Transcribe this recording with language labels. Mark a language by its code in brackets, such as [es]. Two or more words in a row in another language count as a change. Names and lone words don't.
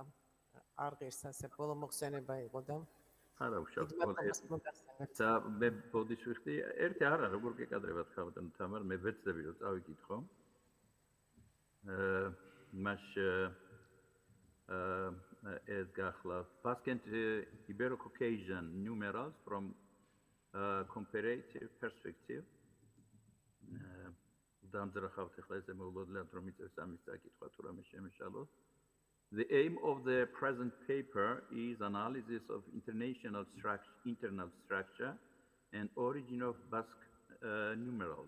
[ka] არ ღირს ასე ბოლო მოხსენება იყო და არა უშავთ და მე ბოდიშ ვიხდი ერთი არა როგორ გეკადრებათ ხავდან თამარ მე ვეცდები რომ წავიკითხო მაშ ეს გახლავთ [en] Basque and Ibero-Caucasian numerals from comparative perspective. The aim of the present paper is analysis of internal structure and origin of Basque numerals.